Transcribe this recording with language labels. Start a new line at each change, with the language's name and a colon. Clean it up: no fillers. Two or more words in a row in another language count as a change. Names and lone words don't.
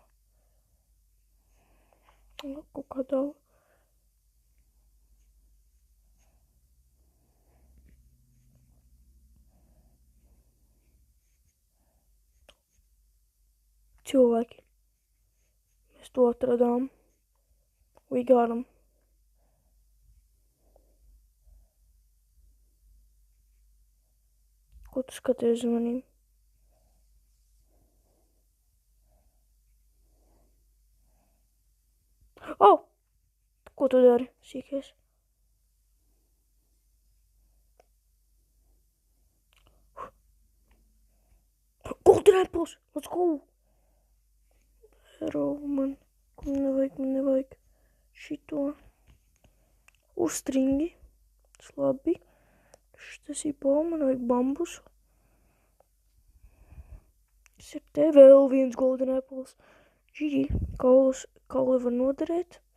Latvian: Kaut kā daudz. Cilvēki. Mēs to atradām.
English: We got 'em.
Latvian: Ko tu skaties uz manīm? Oh! Ko tu dari, sīkais?
English: Golden apples! Let's go! Hero,
Latvian: man nevajag šito. Uzstringi. Tas labi. Tas ir pol, man vajag bambusu. Tas ir te vēl viens
English: golden apples.
Latvian: GG. Kauli var noderēt.